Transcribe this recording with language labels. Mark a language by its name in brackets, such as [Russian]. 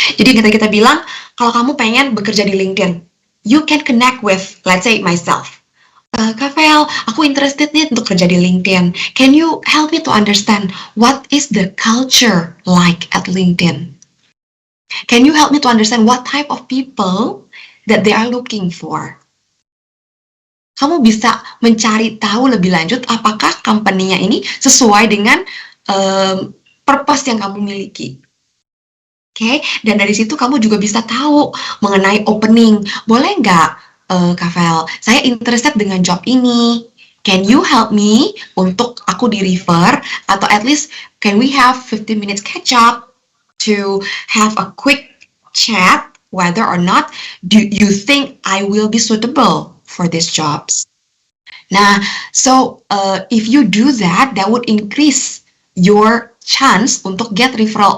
[Indonesian] Jadi kita bilang, kalau kamu pengen bekerja di LinkedIn, [English] you can connect with, let's say, myself. [Indonesian] Kak Vel, aku interested nih untuk kerja di LinkedIn. [English] Can you help me to understand what is the culture like at LinkedIn? Can you help me to understand what type of people that they are looking for? [Indonesian] Kamu bisa mencari tahu lebih lanjut apakah company-nya ini sesuai dengan purpose yang kamu miliki. [English] Okay? [Indonesian] Dan dari situ kamu juga bisa tahu mengenai opening. Boleh nggak, Kak Vel, saya interested dengan job ini. [English] Can you help me [Indonesian] untuk aku di-refer? [English] Atau at least, can we have 15 minutes catch-up to have a quick chat whether or not do you think I will be suitable for these jobs? Nah, so if you do that, that would increase your chance [Indonesian] untuk [English] get referral.